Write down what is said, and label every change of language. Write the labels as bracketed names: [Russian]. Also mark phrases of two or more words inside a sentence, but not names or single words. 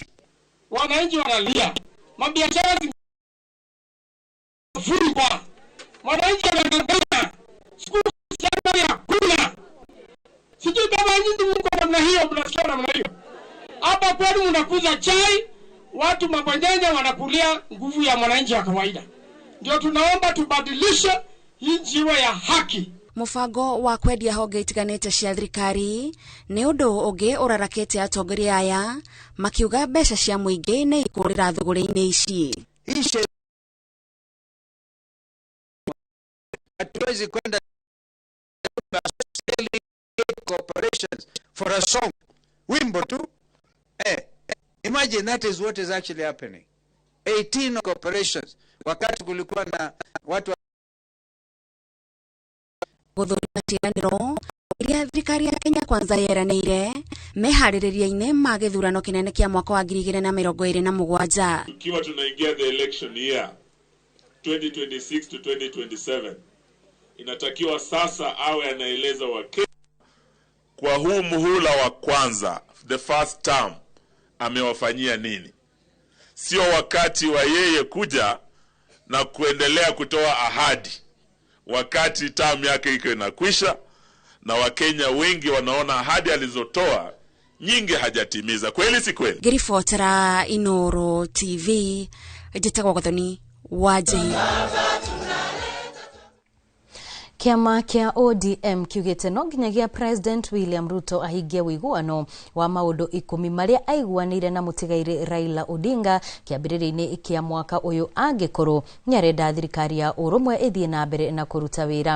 [Swahili] Wananchi wanalia, mabiashara zimefungwa, wananchi wanadanganya, skulu ya kula. Sijui kama nyinyi mko namna hiyo, mnasikia namna hiyo. Hapa kwani mnakuza chai, watu mabwanyenye wanakulia nguvu ya mwananchi wa kawaida. Ndio tunaomba tubadilishe hii njiwa ya haki. [Kikuyu] Mũbango wa kwendia honge itiganĩte cia thirikari nĩ ũndũ ũngĩ ũrarakĩte atongoria aya makiuga mbeca cia mũingĩ nĩ ikũrĩra thũgũrĩ-inĩ ici. [Swahili] Hatuwezi kwenda [English] corporations for a song. [Swahili] Wimbo tu. [English] Imagine that is what is actually happening. 18 corporations. [Swahili] Wakati kulikuwa na watu [Kikuyu] gũthũrima ciĩranĩro iria thirikari ya Kenya Kwanza yeranĩire meharĩrĩria-inĩ ma gĩthurano kĩnene kĩa mwaka wa 2027. [Swahili] Tukiwa tunaingia [English] the election year 2026 to 2027, [Swahili] inatakiwa sasa awe anaeleza Wakenya kwa huu muhula wa kwanza, [English] the first term, [Swahili] amewafanyia nini. Sio wakati wa yeye kuja na kuendelea kutoa ahadi wakati term yake iko inakwisha, na Wakenya wengi wanaona ahadi alizotoa nyingi hajatimiza. Kweli si kweli? [Kikuyu] Ngĩribotera Inoro TV, njĩtagwo Gathoni Wanjihia. Kiama kia ODM kiugĩte no nginyagia President William Ruto ahingie wĩiguano wa maũndũ 10 marĩa aiguanĩire na mũtigairĩ Raila Odinga kĩambĩrĩria-inĩ kĩa mwaka ũyũ angĩkorwo nĩarenda thirikari ya ũrũmwe ĩthiĩ na mbere na kũruta wĩra.